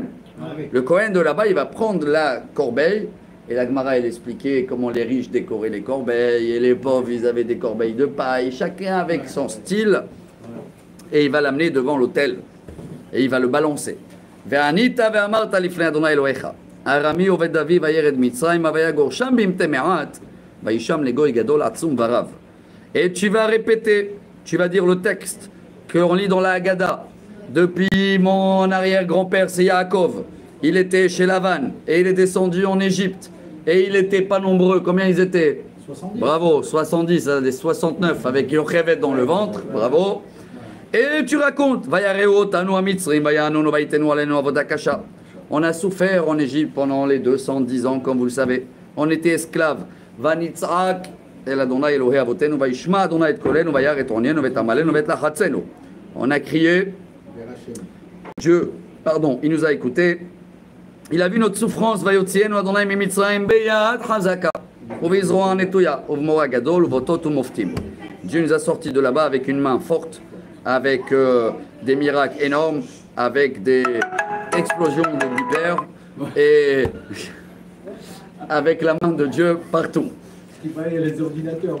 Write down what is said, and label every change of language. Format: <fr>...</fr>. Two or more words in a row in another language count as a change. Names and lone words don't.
<fr>Le Kohen de là-bas, il va prendre la corbeille, et la Gemara, elle expliquait comment les riches décoraient les corbeilles, et les pauvres, ils avaient des corbeilles de paille, chacun avec son style, et il va l'amener devant l'autel, et il va le balancer.</fr> <he>ארמי אובד דוד וירד מצרימה ויגר שם במתי מעט.</he> <fr>Et tu vas répéter, tu vas dire le texte qu'on lit dans la Haggadah. Depuis mon arrière-grand-père, c'est Yaakov. Il était chez Lavan et il est descendu en Égypte. Et il n'était pas nombreux. Combien ils étaient? 70. Bravo, 70, des 69 avec Yochevet dans le ventre. Bravo. Et tu racontes, on a souffert en Égypte pendant les 210 ans, comme vous le savez. On était esclaves.</fr> <he>ונצעק אל ה' אלהי אבותינו וישמע ה' את קולנו וירא את ענינו ואת עמלנו ואת לחצנו.</he> <fr>On a crié, Dieu, pardon, il nous a écoutés. Il a vu notre souffrance.</fr> <he>ויוציאנו ה' ממצרים ביד חזקה ובזרוע נטויה ובמורא גדול ובאותות ובמופתים.</he> <fr>Dieu nous a sortis de là-bas avec une main forte, avec des miracles énormes, avec des explosions de vipères et avec la main de Dieu partout. Il va y aller les ordinateurs.</fr>